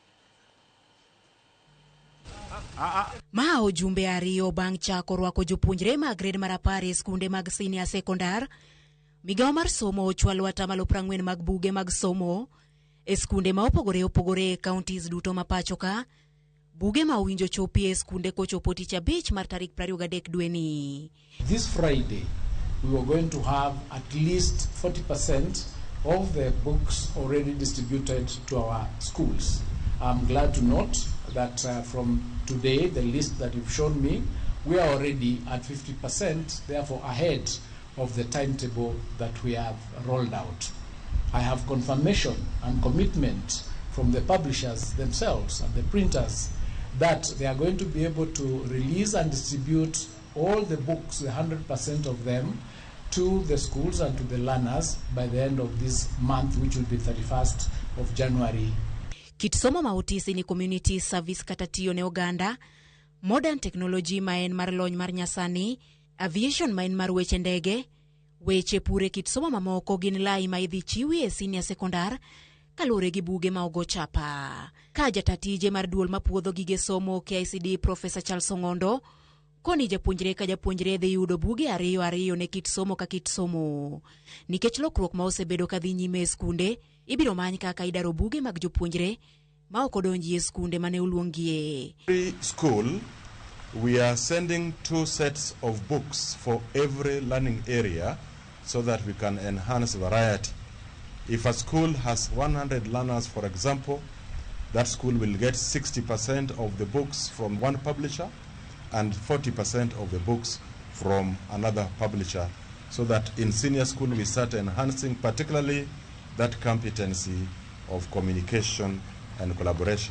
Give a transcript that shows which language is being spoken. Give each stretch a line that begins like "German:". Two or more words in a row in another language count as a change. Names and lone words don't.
Luo (Kenya and Tanzania): Ma ojumbe ariyo bang' chako rwako jopuonjre mag grade mar 10 e skunde mag senior sekondar. Migao mar somo ochwalo 40% mag buge mag somo e skunde ma opogore opogore e counties duto ma pacho ka. Buge ma owinjo chopi e skunde kochopo tich abich mar tarik 23 dwe ni.
English: This Friday we were going to have at least 40% of the books already distributed to our schools. I'm glad to note that from today, the list that you've shown me, we are already at 50%, therefore ahead of the timetable that we have rolled out. I have confirmation and commitment from the publishers themselves and the printers that they are going to be able to release and distribute all the books, the 100% of them, to the schools and to the learners by the end of this month, which will be 31st of January.
Luo (Kenya and Tanzania): Kit somo mautisi ni
English: community service
Luo (Kenya and Tanzania): kata tiyo ne oganda,
English: modern technology
Luo (Kenya and Tanzania): maen mar lony mar nyasani, aviation maen mar weche ndege, weche pure kit somo mamoko gin lai ma idhi chiwi e senior sekondar kalure gi buge ma ogo chapa. Ka jatatije mar duol mapuodho gige somo KICD Professor Charles Ongondo koni japuonjre ka japuonjre dhi yudo buge ariyo ne kit somo ka kit somo. Nikech lokruok ma osebedo ka dhi nyime e skunde, ibiro many kaka idaro buge mag jopuonjre ma ok odonji e skunde mane oluongie.
English: Every school we are sending 2 sets of books for every learning area so that we can enhance variety. If a school has 100 learners, for example, that school will get 60% of the books from one publisher and 40% of the books from another publisher, so that in senior school we start enhancing particularly that competency of communication and collaboration.